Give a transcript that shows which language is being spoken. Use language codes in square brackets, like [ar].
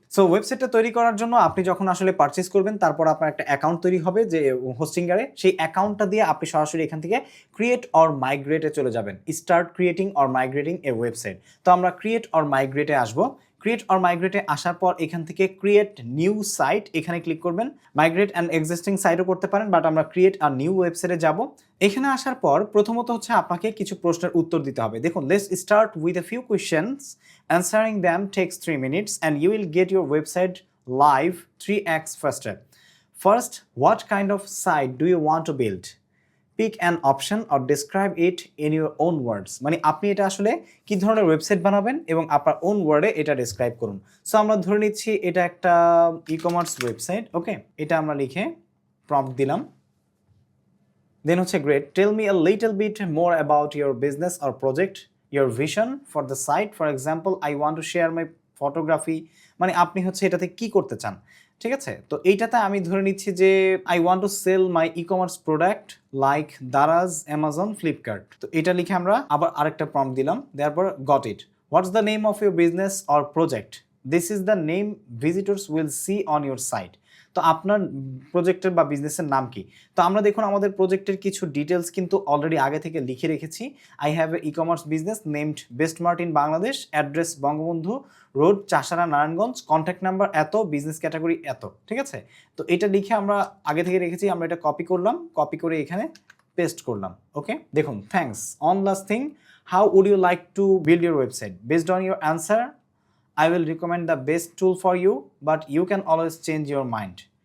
[bn] So ওয়েবসাইটটা তৈরি করার জন্য আপনি যখন আসলে পারচেস করবেন, তারপর আপনার একটা অ্যাকাউন্ট তৈরি হবে যে হোস্টিংয়ারে, সেই অ্যাকাউন্টটা দিয়ে আপনি সরাসরি এখান থেকে ক্রিয়েট অর মাইগ্রেটে চলে যাবেন, start creating or migrating A website. তো আমরা ক্রিয়েট অর মাইগ্রেটে আসবো। ক্রিয়েট অর মাইগ্রেটে আসার পর এখান থেকে ক্রিয়েট নিউ সাইট এখানে ক্লিক করবেন। মাইগ্রেট অ্যান্ড এক্সিস্টিং সাইটও করতে পারেন, বাট আমরা ক্রিয়েট আর নিউ ওয়েবসাইটে যাব। এখানে আসার পর প্রথমত হচ্ছে আপনাকে কিছু প্রশ্নের উত্তর দিতে হবে। [en] দেখুন, let's start with a few questions, answering them takes 3 minutes and you will get your website live 3x faster. First, what kind of site do you want to build? Pick an option or describe it in your own words. [bn] মানে আপনি এটা আসলে কি ধরনের website বানাবেন এবং আপনার on ওয়ার্ডে এটা ডেসক্রাইব করুন। সো আমরা ধরে নিচ্ছি এটা একটা ই-কমার্স ওয়েবসাইট। ওকে, এটা আমরা লিখে প্রম্পট দিলাম। [en] Then হচ্ছে great, tell me a little bit more about your business or project, your vision for the site. For example, I want to share my photography. [bn] মানে আপনি হচ্ছে এটাতে কি করতে চান। ঠিক আছে, তো এইটাতে আমি ধরে নিচ্ছি যে [en] I want to sell my e-commerce product like Daraz, Amazon, Flipkart. [bn] তো এটা লিখে আমরা আবার আরেকটা প্রম্পট দিলাম, তারপর [en] got it. What's the name of your business or project? This is the name visitors will see on your site. [bn] তো আপনার প্রজেক্টের বা বিজনেসের নাম কি? তো আমরা দেখুন আমাদের প্রজেক্টের কিছু ডিটেলস কিন্তু অলরেডি আগে থেকে লিখে রেখেছি। [en] I have a e-commerce business named Best Mart in Bangladesh, address Bangabandhu Road, Chashara, Narayanganj, contact number এত, business category এত। [bn] ঠিক আছে, তো এটা লিখে আমরা আগে থেকে রেখেছি, আমরা এটা কপি করলাম, কপি করে এখানে পেস্ট করলাম। [en] Okay, দেখুন, thanks, on last thing, how would you like to build your website? Based on your answer I will recommend the best tool for you, but you can always change your mind.